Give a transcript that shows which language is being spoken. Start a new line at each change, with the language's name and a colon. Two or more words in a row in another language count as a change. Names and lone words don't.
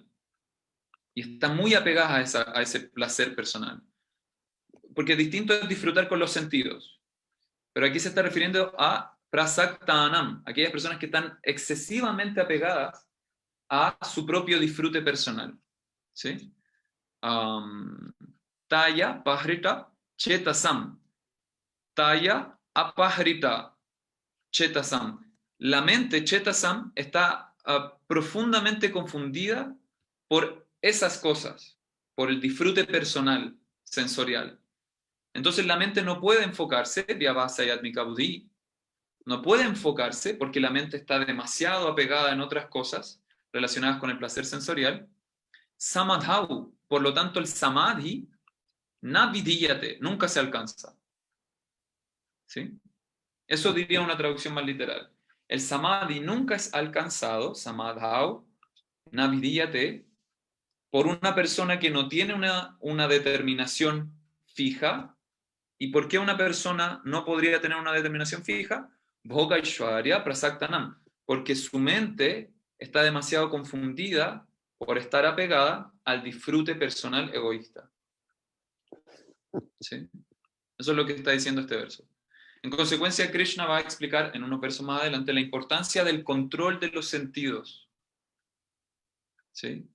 Spanish: Y están muy apegadas a ese placer personal. Porque distinto es disfrutar con los sentidos. Pero aquí se está refiriendo a prasaktanam, aquellas personas que están excesivamente apegadas a su propio disfrute personal. ¿Sí?
Sanskrit: Taya pahrita chetasam. Taya apahrita chetasam.
Spanish: La mente chetasam está profundamente confundida por esas cosas, por el disfrute personal, sensorial. Entonces la mente no puede enfocarse,
Sanskrit: vyavasayatmika buddhi,
Spanish: no puede enfocarse porque la mente está demasiado apegada en otras cosas relacionadas con el placer sensorial. Samadhau, por lo tanto el samadhi, navidhiyate, nunca se alcanza. ¿Sí? Eso diría una traducción más literal. El samadhi nunca es alcanzado,
Sanskrit: samadhau, navidhiyate,
Spanish: por una persona que no tiene una determinación fija. ¿Y por qué una persona no podría tener una determinación fija?
Sanskrit: Bhogaishwarya prasaktanam,
Spanish: porque su mente está demasiado confundida por estar apegada al disfrute personal egoísta. ¿Sí? Eso es lo que está diciendo este verso. En consecuencia, Krishna va a explicar en unos versos más adelante la importancia del control de los sentidos, ¿sí?